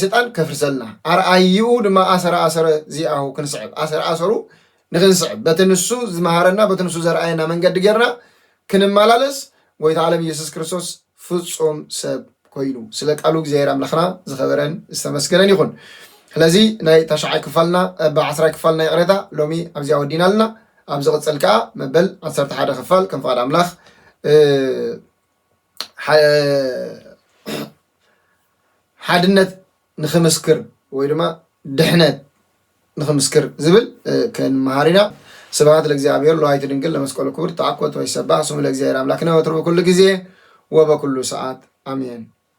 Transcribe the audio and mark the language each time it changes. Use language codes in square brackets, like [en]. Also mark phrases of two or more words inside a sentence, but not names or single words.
[ti] ሰይጣን ከፍርሰልና ኣርኣይኡ ድማ ኣሰረ ዚኣሁ ክንስዕብ ኣሰሩ ንክንስዕብ በቲ ንሱ ዝመሃረና በቲ ንሱ ዘርኣየና መንገዲ ጌርና ክንመላለስ ጎይታ ዓለም ኢየሱስ ክርስቶስ ፍጹም ሰብ ኮይኑ ስለ ቃሉ እግዚኣብሔር ኣምላኽና ዝኸበረን ዝተመስገነን ይኹን። ስለዚ ናይ ተሻዓይ ክፋልና ብ10 ክፋል ናይ ቅሬታ ሎሚ ኣብዚኣ ወዲና ኣለና። ኣብ ዝቕፅል ከዓ መበል 11 ክፋል ከም ፍቓድ ኣምላኽ ሓድነት ንኽምስክር ወይ ድማ ድሕነት ንኽምስክር ዝብል ክንመሃር ኢና። [gez] ስብሐት ለእግዚአብሔር ለወላዲቱ ድንግል ለመስቀሉ ክቡር ተአኮት ወይሰባህ ስሙ ለእግዚአብሔር አምላክነ ወትሩ በኩሉ ጊዜ ወበኩሉ ሰዓት አሜን።